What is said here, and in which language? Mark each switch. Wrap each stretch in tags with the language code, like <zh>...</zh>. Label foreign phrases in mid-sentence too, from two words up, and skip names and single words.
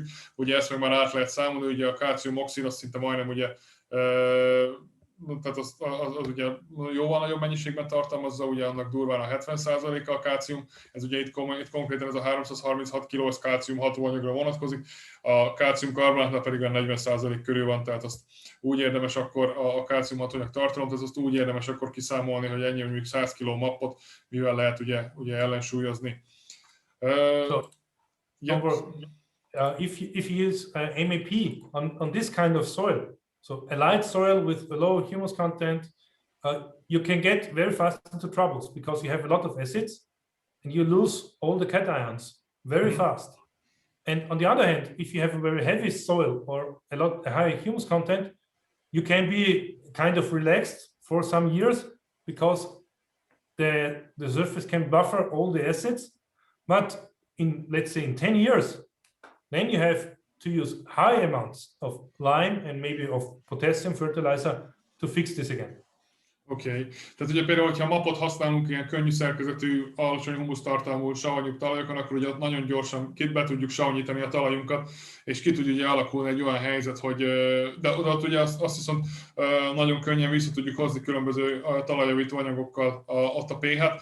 <hu>Ugye ezt meg már át lehet számolni, ugye a kálciumoxid azt szinte majdnem ugye tehát az ugye jóval nagyobb mennyiségben tartalmazza, ugye annak durván a 70%-a a kálcium, ez ugye itt konkrétan ez a 336 kg az kálcium hatóanyagra vonatkozik, a kálciumkarbonátnál pedig a 40% körül van, tehát azt úgy érdemes akkor a kálcium hatóanyag tartalomt, ez azt úgy érdemes akkor kiszámolni, hogy ennyi mondjuk 100 kg mappot, mivel lehet ugye ellensúlyozni.</hu> <en>If you use MAP on this kind of soil, so a light soil with a low humus content, you can get very fast into troubles because you have a lot of acids and you lose all the cations very fast. And on the other hand, if you have a very heavy soil or a high humus content, you can be kind of relaxed for some years because the surface can buffer all the acids. But let's say in 10 years, then you have to use high amounts of lime and maybe of potassium fertilizer to fix this again.</en> <hu>Oké. Tehát ugye például, hogyha mapot használunk ilyen könnyű szerkezetű, alacsony humusztartalmú savanyú talajokon, akkor ugye ott nagyon gyorsan be tudjuk savanyítani a talajunkat, és ki tud ugye alakulni egy olyan helyzet, hogy de ott ugye azt viszont nagyon könnyen vissza tudjuk hozni különböző talajjavító anyagokkal ott a pH-t.</hu>